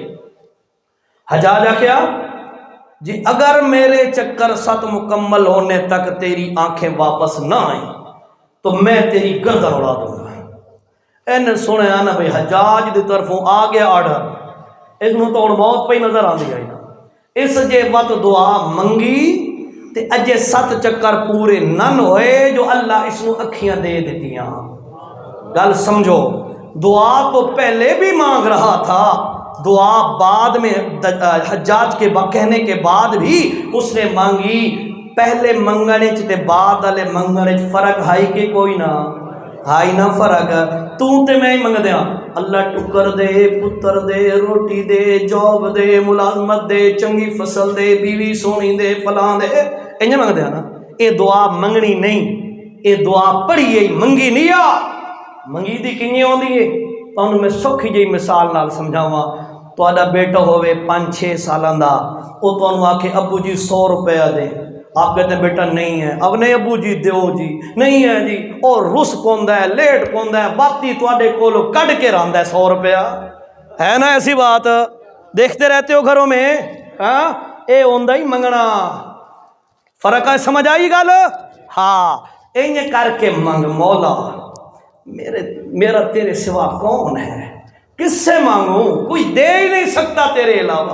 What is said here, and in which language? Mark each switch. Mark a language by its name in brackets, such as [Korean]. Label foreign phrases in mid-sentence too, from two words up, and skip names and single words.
[Urdu] حجاج کیا جی اگر میرے چکر 7 مکمل ہونے تک تیری آنکھیں واپس نہ آئیں تو میں تیری گردن اڑا دوں گا۔ [Punjabi] این سنے آنا بھئی حجاج دی طرفوں آ گیا آرڈر، اس نو تو موت پہ نظر آن دیا نا۔ اس جے وقت دعا منگی تے اجے 7 چکر پورے نن ہوئے جو اللہ اس نو اکھیاں دے دیتیاں۔ گل سمجھو، [Urdu] دعا تو پہلے بھی مانگ رہا تھا، دعا بعد میں حجاج کے کہنے کے بعد بھی اس نے مانگی۔ [Punjabi] پہلے منگنے تے بعد والے منگنے فرق ہائی کہ کوئی نہ ہائی نہ فرق۔ تو تے میں ہی منگ دیاں اللہ ٹکر دے، پتر دے، روٹی دے، جاب دے، ملازمت دے، چنگی فصل دے، بیوی سونی دے، فلاں دے، انج منگ دیاں نا۔ اے دعا منگنی نہیں، اے دعا پڑھی ہے منگی نہیں آ۔ منگی دی کنی ہوندی ہے تانوں میں سوکھی جی مثال نال سمجھاواں۔ تہاڈا بیٹا ہوے 5-6 سالاں دا، او تانوں آکھے ابو جی 100 روپیہ دے، [Urdu] آپ کہتے ہیں بیٹا نہیں ہے، اب نہیں [Punjabi] ابو جی دیو جی، نہیں ہے جی، اور رس پوندا ہے، لیٹ پوندا ہے، باتی تواڈے کولو کڈ کے راندا ہے 100 روپیہ۔ [Urdu] ہے نا ایسی بات دیکھتے رہتے ہو گھروں میں؟ [Punjabi] ہاں اے ہوندا ہی منگنا۔ فرق ہے، سمجھ آئی گل؟ ہاں انج کر کے منگ مولا میرا تیرے سوا کون ہے، [Urdu] کس سے مانگوں، کوئی دے ہی نہیں سکتا تیرے علاوہ۔